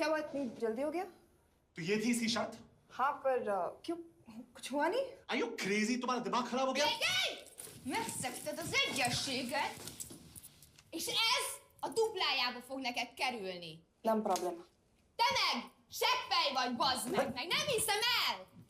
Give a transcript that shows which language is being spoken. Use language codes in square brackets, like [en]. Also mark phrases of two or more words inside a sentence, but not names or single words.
[hi] इतनी जल्दी हो गया? तो ये थी इसकी शर्त? हाँ, पर क्यों? कुछ हुआ नहीं? [en] Are you crazy? [hi] तुम्हारा दिमाग खराब हो गया? [hu] Megszegted az egyességet, és ez a duplájába fog neked kerülni. Nem probléma. Te meg seppely vagy, bazd meg nem hiszem el!